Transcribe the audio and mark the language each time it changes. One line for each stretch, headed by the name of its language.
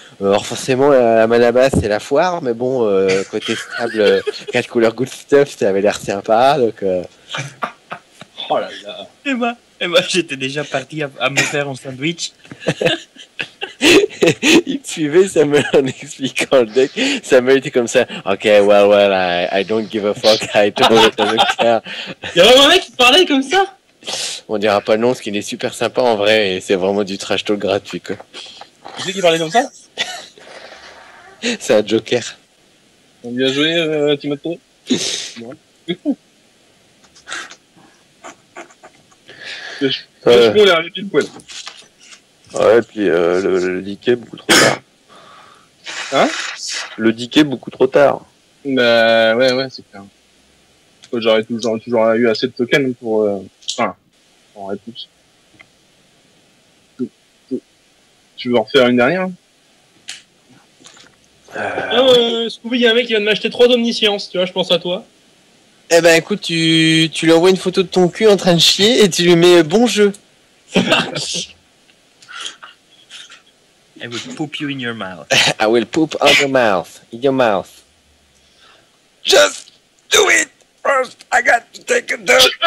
French: Alors forcément la mana basse c'est la foire, mais bon côté stable 4 couleurs good stuff ça avait l'air sympa donc. Oh là là. Et moi j'étais déjà parti à me faire un sandwich. Il suivait Samuel en expliquant le deck. Samuel était comme ça.
English: Ok, well, I don't give a fuck. I don't care.
French: Il y a vraiment un mec qui parlait comme ça. On dira pas non, parce qu'il est super sympa en vrai et c'est vraiment du trash talk gratuit quoi. Tu sais qui parlait comme ça? C'est un joker. Bien joué, Timothée. Ouais, l'air arrêté le poil. et puis le diquet beaucoup trop tard. Hein? Le diquet beaucoup trop tard. Bah ouais, c'est clair. J'aurais toujours eu assez de tokens pour... Enfin, en réponse. Tu veux en refaire une dernière? Scooby, il y a un mec qui vient de m'acheter 3 d'omniscience, tu vois, je pense à toi. Eh ben écoute, tu lui envoies une photo de ton cul en train de chier et tu lui mets bon jeu. Ça marche.
English: I will poop you in your mouth. I will poop on your mouth. In your mouth. Just do it! First, I got to take a dump.